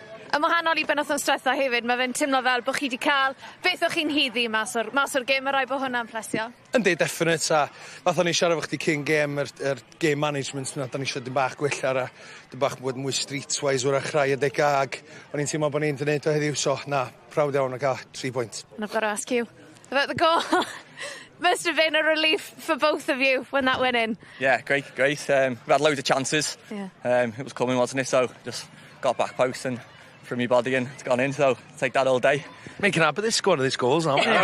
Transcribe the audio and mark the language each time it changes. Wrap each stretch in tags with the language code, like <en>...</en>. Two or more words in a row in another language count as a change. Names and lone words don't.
<cy>Yn wahanol i benwthnos diwetha hefyd, mae fe'n teimlo fel bod chi wedi cael beth o'ch chi'n hyddi mas o'r gêm, a rai bod hwnna'n plesio? Yndi, definite, a fath o'n i siarad efo chdi cyn gêm, yr</cy> <en>game management</en> <cy>na, da ni eisiau dim bach gwella, a dim bach bod mwy streetwise wrach rai adega, ag o'n i'n teimlo bod ni'n dweud o heddiw, so na, proud iawn o gael 3 pwynt.</cy> <en>And I've got to ask you about the goal. Must have been a relief for both of you when that went in. Yeah, great. We had loads of chances. Yeah. It was coming, wasn't it? So just got back post and from your body and it's gone in, so take that all day. Making up at this score of these goals, aren't we?</en>